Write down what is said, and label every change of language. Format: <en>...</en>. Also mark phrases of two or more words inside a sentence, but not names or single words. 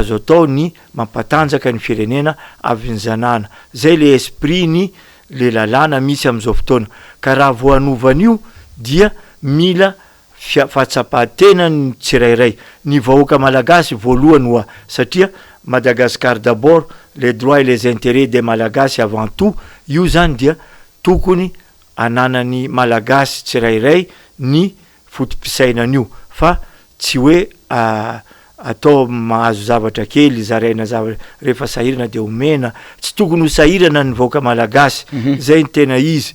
<mg>azo atao ny mampatanjaka ny firenena avy ny zanana zay le esprit ny le lalàna misy amin'izao fotoana ka raha voanovan'io dia mila fahatsapatena ny tsirairay ny vahoaka malagasy voalohany hoa satria</mg> <fr>Madagascar d'abord les droits et les intérêts des malagasy avant tout</fr> <mg>io zany dia tokony ananany malagasy tsirairay ny fotom-pisainan'io fa tsy hoe atao mahazo zavatra kely zaraina zavatra rehefa sahirana de omena tsy tokony ho sahirana ny vahoaka malagasy zay ny tena izy</mg>